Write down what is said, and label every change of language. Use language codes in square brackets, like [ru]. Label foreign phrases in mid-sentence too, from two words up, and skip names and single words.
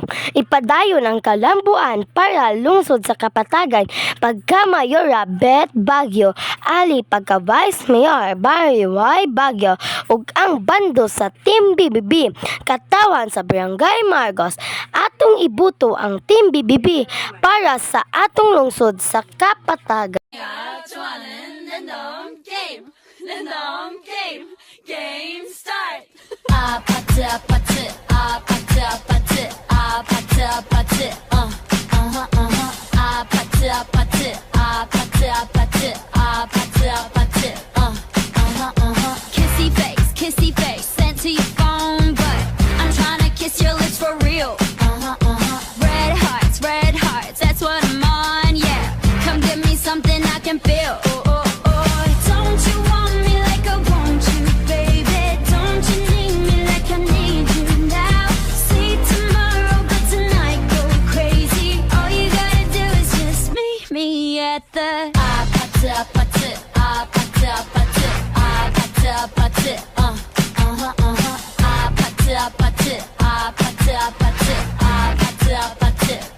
[ceb] Ipadayon ang kalambuan para lungsod sa Kapatagan pagka Mayora Bet Baguio, Ali pagka Vice Mayor Barry Y Baguio ug ang bando sa Team BBB. Katawhan sa Barangay Margos atong ibuto ang Team BBB para sa atong lungsod sa Kapatagan. [ko] 좋아하는 랜덤 게임 랜덤 게임 게임 스타트 아파트 아파트 아파트 아파트 아파트 아파트 아파트 아파트 아파트 아파트 아파트 아파트 [en] kissy face sent to your phone but I'm trying to kiss your lips for real red hearts that's what I'm on yeah come give me something I can feel don't you want me like I want you baby don't you need me like I need you now see tomorrow but tonight go crazy all you gotta do is just meet me at the [ko] 아파트 아파트 아파트 아파트 아파트 아파트 아파트 아파트 아파트 아파트 아파트 아파트